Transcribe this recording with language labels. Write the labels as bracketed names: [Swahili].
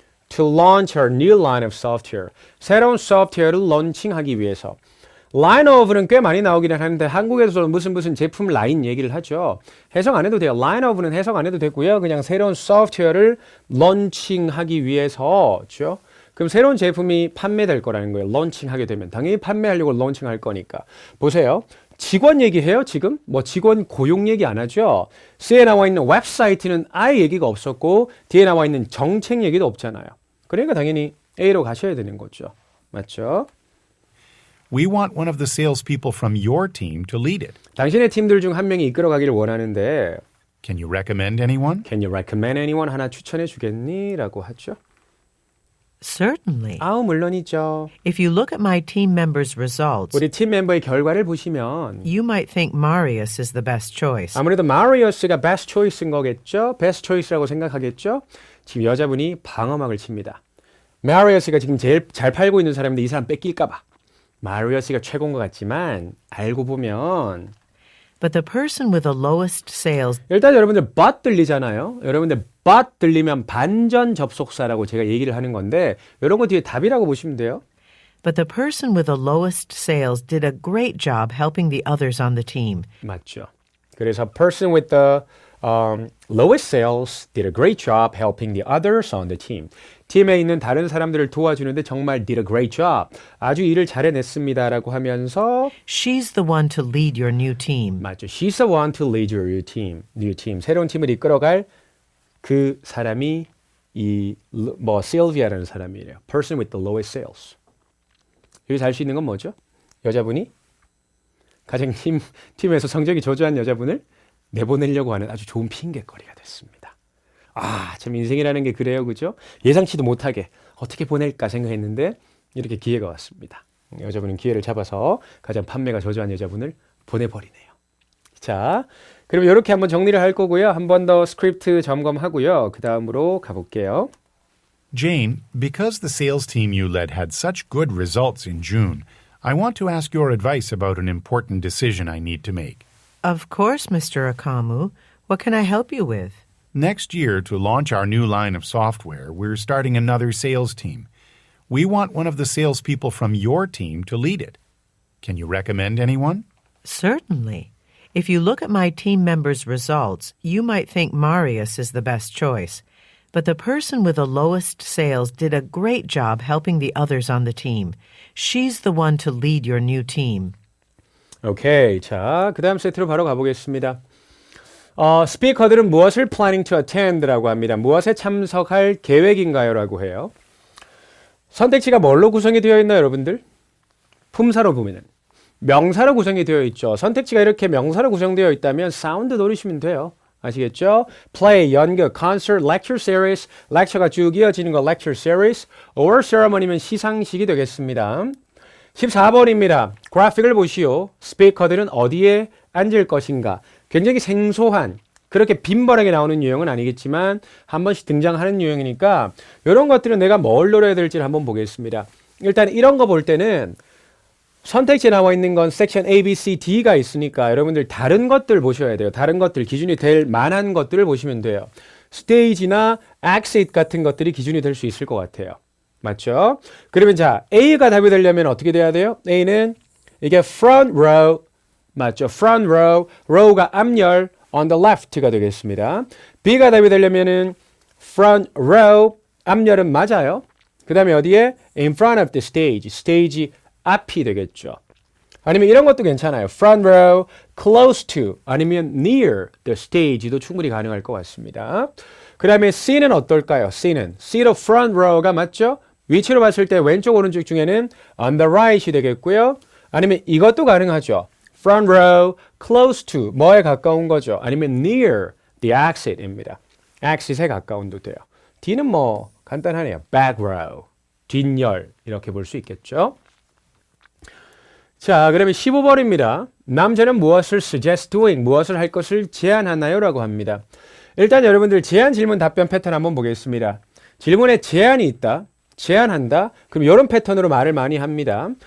[English] To launch our new line of software. [Korean] 새로운 소프트웨어를 런칭하기 위해서. [English] line of [Korean] 는 꽤 많이 나오기는 하는데 한국에서 무슨 제품 라인 얘기를 하죠. 해석 안 해도 돼요. [English] line of [Korean] 는 해석 안 해도 되고요. 그냥 새로운 소프트웨어를 런칭하기 위해서죠. 그럼 새로운 제품이 판매될 거라는 거예요. 런칭하게 되면. 당연히 판매하려고 런칭할 거니까. 보세요. 직원 얘기해요, 지금? 뭐 직원 고용 얘기 안 하죠? C에 나와 있는 웹사이트는 아예 얘기가 없었고 D에 나와 있는 정책 얘기도 없잖아요. 그러니까 당연히 A로 가셔야 되는 거죠. 맞죠? [English] We want one of the salespeople from your team to lead it. [Korean] 당신의 팀들 중 한 명이 이끌어가기를 원하는데 [English] Can you recommend anyone? Can you recommend anyone? [Korean] 하나 추천해 주겠니? 라고 하죠. [English] Certainly. [Korean] 아우 물론이죠. [English] If you look at my team members' results, [Korean] 우리 팀 멤버의 결과를 보시면 [English] you might think Marius is the best choice. [Korean] 아무래도 마리어스가 [English] best choice [Korean] 인 거겠죠? best choice라고 생각하겠죠? 지금 여자분이 방어막을 칩니다. 마리어스가 지금 제일 잘 팔고 있는 사람인데 이 사람 뺏길까 봐. 마리어스가 최고인 것 같지만 알고 보면 [English] But the person with the lowest sales [Korean] 일단 여러분들 but 들리잖아요. 여러분들 but 들리면 반전 접속사라고 제가 얘기를 하는 건데 이런 거 뒤에 답이라고 보시면 돼요. [English] But the person with the lowest sales did a great job helping the others on the team. [Korean] 맞죠. [English] 그래서 person with the lowest sales did a great job helping the others on the team. [Korean] 팀에 있는 다른 사람들을 도와주는데 정말 [English] did a great job. [Korean] 아주 일을 잘해냈습니다라고 하면서 [English] She's the one to lead your new team. [Korean] 맞죠. [English] She's the one to lead your new team. [Korean] 새로운 팀을 이끌어갈 그 사람이 Sylvia라는 사람이래요. [English] Person with the lowest sales. [Korean] 여기서 알 수 있는 건 뭐죠? 여자분이 가장 팀에서 성적이 저조한 여자분을 내보내려고 하는 아주 좋은 핑계거리가 됐습니다. 아, 참 인생이라는 게 그래요. 그죠? 예상치도 못하게 어떻게 보낼까 생각했는데 이렇게 기회가 왔습니다. 여자분은 기회를 잡아서 가장 판매가 저조한 여자분을 보내버리네요. 자, 그럼 이렇게 한번 정리를 할 거고요. 한 번 더 스크립트 점검하고요. 그 다음으로 가볼게요. [English] Jane, because the sales team you led had such good results in June, I want to ask your advice about an important decision I need to make. Of course, Mr. Akamu. What can I help you with? Next year, to launch our new line of software, we're starting another sales team. We want one of the salespeople from your team to lead it. Can you recommend anyone? Certainly. If you look at my team members' results, you might think Marius is the best choice. But the person with the lowest sales did a great job helping the others on the team. She's the one to lead your new team. [Korean] 오케이. 자, 그 다음 세트로 바로 가보겠습니다. 스피커들은 무엇을 [English] planning to attend [Korean] 라고 합니다. 무엇에 참석할 계획인가요? 라고 해요. 선택지가 뭘로 구성이 되어 있나요, 여러분들? 품사로 보면은. 명사로 구성이 되어 있죠. 선택지가 이렇게 명사로 구성되어 있다면 사운드 노리시면 돼요. 아시겠죠? [English] play, 연극, concert, lecture series, lecture가 [Korean] 쭉 이어지는 거 [English] lecture series, or ceremony면 [Korean] 시상식이 되겠습니다. 14번입니다. 그래픽을 보시오. 스피커들은 어디에 앉을 것인가? 굉장히 생소한, 그렇게 빈번하게 나오는 유형은 아니겠지만 한 번씩 등장하는 유형이니까 이런 것들은 내가 뭘 노려야 될지를 한번 보겠습니다. 일단 이런 거 볼 때는 선택지에 나와 있는 건 섹션 A, B, C, D가 있으니까 여러분들 다른 것들 보셔야 돼요. 다른 것들, 기준이 될 만한 것들을 보시면 돼요. 스테이지나 exit 같은 것들이 기준이 될 수 있을 것 같아요. 맞죠? 그러면 자, A가 답이 되려면 어떻게 돼야 돼요? A는 이게 front row, 맞죠? [English] front row, row가 앞열, on the left가 되겠습니다. [Korean] B가 답이 되려면은 front row, 앞열은 맞아요. 그 다음에 어디에? [English] in front of the stage, [Korean] 스테이지 앞이 되겠죠. 아니면 이런 것도 괜찮아요. [English] front row, close to, 아니면 near the stage도 [Korean] 충분히 가능할 것 같습니다. 그 다음에 C는 어떨까요? [English] C는 seat of front row가 맞죠? [Korean] 위치로 봤을 때 왼쪽 오른쪽 중에는 [English] on the right [Korean] 이 되겠고요. 아니면 이것도 가능하죠. [English] front row, close to, [Korean] 뭐에 가까운 거죠? 아니면 [English] near the exit입니다. [Korean] exit에 가까운도 돼요. D는 뭐 간단하네요. [English] back row, [Korean] 뒷열 이렇게 볼 수 있겠죠. 자, 그러면 15번입니다. 남자는 무엇을 [English] suggest doing, [Korean] 무엇을 할 것을 제안하나요? 라고 합니다. 일단 여러분들 제안, 질문, 답변 패턴 한번 보겠습니다. 질문에 제안이 있다, 제안한다, 그럼 이런 패턴으로 말을 많이 합니다.